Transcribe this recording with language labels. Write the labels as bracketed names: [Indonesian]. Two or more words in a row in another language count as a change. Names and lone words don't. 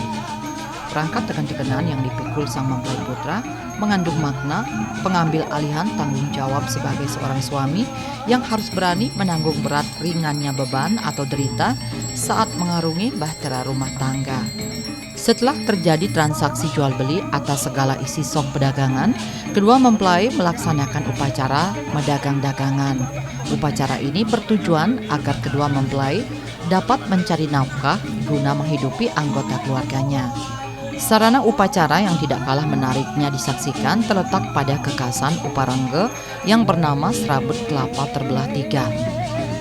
[Indonesian] Perangkat tegen-tegenan yang dipikul sang mempelai putra mengandung makna pengambil alihan tanggung jawab sebagai seorang suami yang harus berani menanggung berat ringannya beban atau derita saat mengarungi bahtera rumah tangga. Setelah terjadi transaksi jual beli atas segala isi sok pedagangan, kedua mempelai melaksanakan upacara medagang dagangan. Upacara ini bertujuan agar kedua mempelai dapat mencari nafkah guna menghidupi anggota keluarganya. Sarana upacara yang tidak kalah menariknya disaksikan terletak pada kekhasan Uparangga yang bernama serabut kelapa terbelah 3.